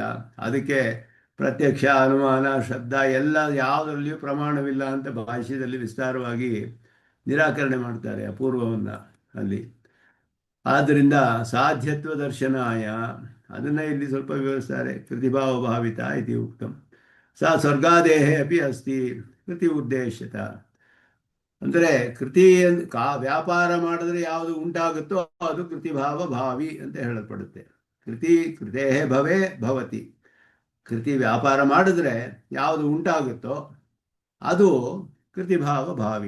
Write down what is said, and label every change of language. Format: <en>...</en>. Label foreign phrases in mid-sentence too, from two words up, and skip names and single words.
<kn>ಅದಕ್ಕೆ ಪ್ರತ್ಯಕ್ಷ, ಅನುಮಾನ, ಶ್ರದ್ಧಾ ಎಲ್ಲ ಯಾವುದರಲ್ಲಿಯೂ ಪ್ರಮಾಣವಿಲ್ಲ ಅಂತ ಭಾಷ್ಯದಲ್ಲಿ ವಿಸ್ತಾರವಾಗಿ ನಿರಾಕರಣೆ ಮಾಡ್ತಾರೆ ಅಪೂರ್ವವನ್ನು ಅಲ್ಲಿ. ಆದ್ದರಿಂದ</kn> <sa>ಸಾಧ್ಯತ್ವ ದರ್ಶನಾಯ</sa> <kn>ಅದನ್ನು ಇಲ್ಲಿ ಸ್ವಲ್ಪ ವಿವರಿಸ್ತಾರೆ.</kn> <sa>ಕೃತಿಭಾವ ಭಾವಿತ ಇತಿ ಉಕ್ತಂ. ಸಾ ಸ್ವರ್ಗಾದೇಹೇ ಅಪಿ ಅಸ್ತಿ ಕೃತಿ ಉದ್ದೇಶತ.</sa> <kn>ಅಂದರೆ ಕೃತಿ ವ್ಯಾಪಾರ ಮಾಡಿದ್ರೆ ಯಾವುದು ಉಂಟಾಗುತ್ತೋ ಅದು ಕೃತಿಭಾವ ಭಾವಿ ಅಂತ ಹೇಳಲ್ಪಡುತ್ತೆ.</kn> <sa>ಕೃತೇ ಭವೇ ಭವತಿ.</sa> <kn>ಕೃತಿ ವ್ಯಾಪಾರ ಮಾಡಿದ್ರೆ ಯಾವುದು ಉಂಟಾಗುತ್ತೋ ಅದು ಕೃತಿಭಾವ ಭಾವಿ.</kn>